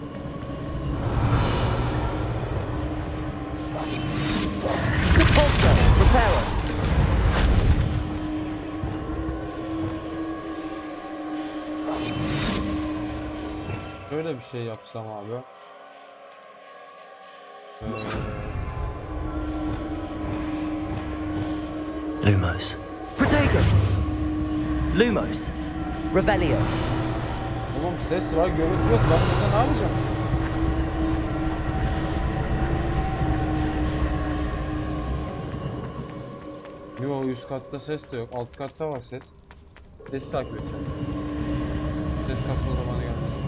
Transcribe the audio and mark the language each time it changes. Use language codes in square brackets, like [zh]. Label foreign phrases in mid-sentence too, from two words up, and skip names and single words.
[tr] Sepulcher. Reparo. Şöyle bir şey yapsam abi. Lumos. Protagus. Lumos. Revelio. Oğlum ses var, görüntü yok. Ben burada ne yapacağım? Yo, üst katta ses de yok. Alt katta var ses. Ses takip edeceğim. Ses kasma zamanı geldi.